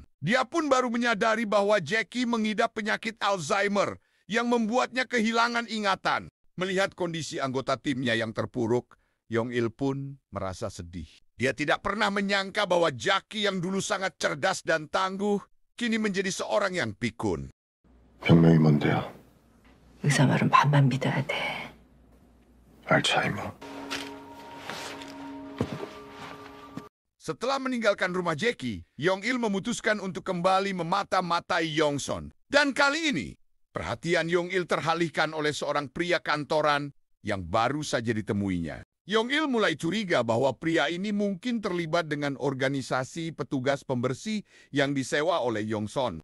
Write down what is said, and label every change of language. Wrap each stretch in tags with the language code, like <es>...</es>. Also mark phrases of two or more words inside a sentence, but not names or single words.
<id>Dia pun baru menyadari bahwa Jackie mengidap penyakit Alzheimer yang membuatnya kehilangan ingatan. Melihat kondisi anggota timnya yang terpuruk, Yong-il pun merasa sedih. Dia tidak pernah menyangka bahwa Jackie yang dulu sangat cerdas dan tangguh, kini menjadi seorang yang pikun.</id> <ko>병명이 뭔데요? 의사 말은 반만 믿어야 돼. 알츠하이머.</ko> <id>Setelah meninggalkan rumah Jackie, Yong-il memutuskan untuk kembali memata-matai Yong-son. Dan kali ini, perhatian Yong-il teralihkan oleh seorang pria kantoran yang baru saja ditemuinya. Yong-il mulai curiga bahwa pria ini mungkin terlibat dengan organisasi petugas pembersih yang disewa oleh Yong-son.</id>